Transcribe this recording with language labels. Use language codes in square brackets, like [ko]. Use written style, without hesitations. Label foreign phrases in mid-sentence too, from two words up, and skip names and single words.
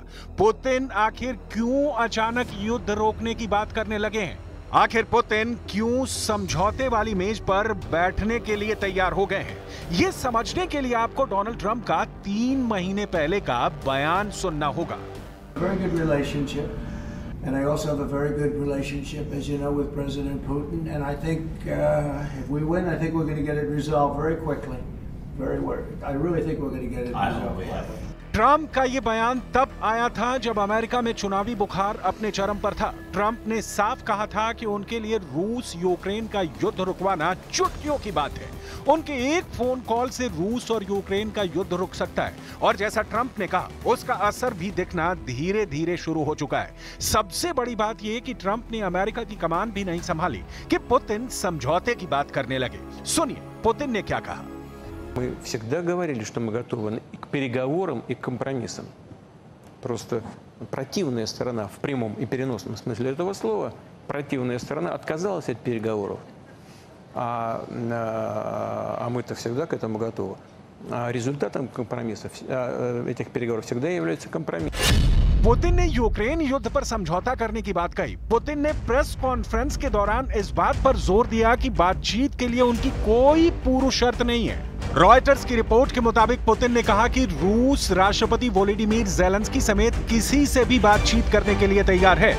[hi] पुतिन आखिर क्यों अचानक युद्ध रोकने की बात करने लगे हैं? आखिर पुतिन क्यों समझौते वाली मेज पर बैठने के लिए तैयार हो गए हैं? यह समझने के लिए आपको डोनाल्ड ट्रंप का 3 महीने पहले का बयान सुनना होगा। [en] Very good relationship, and I also have a very good relationship, as you know, with President Putin. And I think if we win, I think we're going to get it resolved very quickly. I really think we're going to get it resolved. [hi] ट्रंप का यह बयान तब आया था जब अमेरिका में चुनावी बुखार अपने चरम पर था। ट्रंप ने साफ कहा था कि उनके लिए रूस यूक्रेन का युद्ध रुकवाना चुटकियों की बात है। उनके एक [en] phone call [hi] से रूस और यूक्रेन का युद्ध रुक सकता है, और जैसा ट्रंप ने कहा, उसका असर भी दिखना धीरे धीरे शुरू हो चुका है। सबसे बड़ी बात यह कि ट्रंप ने अमेरिका की कमान भी नहीं संभाली कि पुतिन समझौते की बात करने लगे। सुनिए पुतिन ने क्या कहा। [ru] Мы всегда говорили, что мы готовы к переговорам и к компромиссам. Просто противная сторона в прямом и переносном смысле этого слова, противная сторона отказалась от переговоров, а мы-то всегда к этому готовы. А результатом компромиссов, этих переговоров всегда является компромисс. [hi] पुतिन ने यूक्रेन युद्ध पर समझौता करने की बात कही। पुतिन ने [en] press conference [hi] के दौरान इस बात पर जोर दिया कि बातचीत के लिए उनकी कोई पूर्व शर्त नहीं है। रॉयटर्स की रिपोर्ट के मुताबिक पुतिन ने कहा कि रूस राष्ट्रपति वोलोडिमीर ज़ेलेंस्की समेत किसी से भी बातचीत करने के लिए तैयार है।